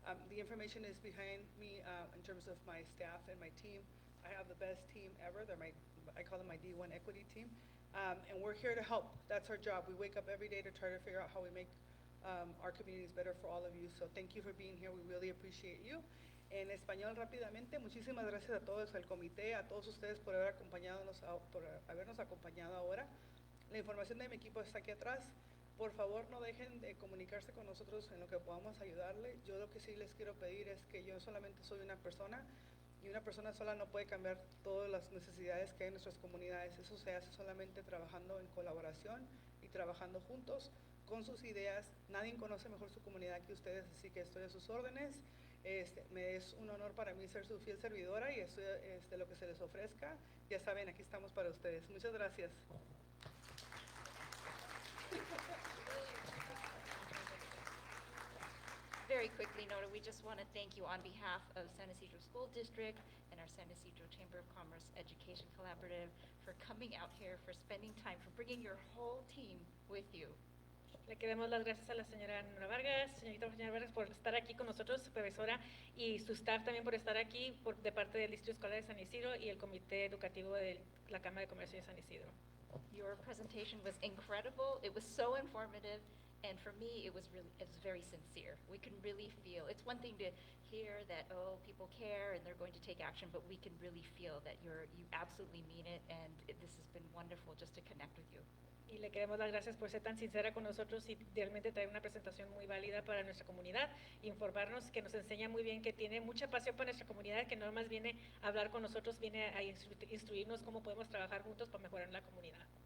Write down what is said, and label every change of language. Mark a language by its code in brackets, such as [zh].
[en] The information is behind me in terms of my staff and my team. I have the best team ever. I call them my D1 equity team. And we're here to help. That's our job. We wake up every day to try to figure out how we make our communities better for all of you. So thank you for being here. We really appreciate you. [es] En español rápidamente, muchísimas gracias a todos, al comité, a todos ustedes por habernos acompañado ahora. La información de mi equipo está aquí atrás. Por favor, no dejen de comunicarse con nosotros en lo que podamos ayudarle. Yo lo que sí les quiero pedir es que yo solamente soy una persona, y una persona sola no puede cambiar todas las necesidades que hay en nuestras comunidades. Eso se hace solamente trabajando en colaboración y trabajando juntos con sus ideas. Nadie conoce mejor su comunidad que ustedes, así que estoy a sus órdenes. Me es un honor para mí ser su fiel servidora y esto, lo que se les ofrezca. Ya saben, aquí estamos para ustedes. Muchas gracias. [en] Very quickly, Nora, we just want to thank you on behalf of San Ysidro School District and our San Ysidro Chamber of Commerce Education Collaborative for coming out here, for spending time, for bringing your whole team with you. [es] Le queremos las gracias a la señora Nora Vargas, señora Vargas, por estar aquí con nosotros, supervisora, y su staff también por estar aquí de parte del Distrito Escolar de San Isidro y el Comité Educativo de la Cámara de Comercio de San Isidro. [en] Your presentation was incredible. It was so informative. And for me, it was very sincere. We can really feel, it's one thing to hear that, oh, people care and they're going to take action, but we can really feel that you absolutely mean it, and this has been wonderful just to connect with you. [es] Y le queremos dar gracias por ser tan sincera con nosotros y realmente traer una presentación muy válida para nuestra comunidad, informarnos, que nos enseña muy bien, que tiene mucha pasión para nuestra comunidad, que no más viene a hablar con nosotros, viene a instruirnos cómo podemos trabajar juntos para mejorar la comunidad.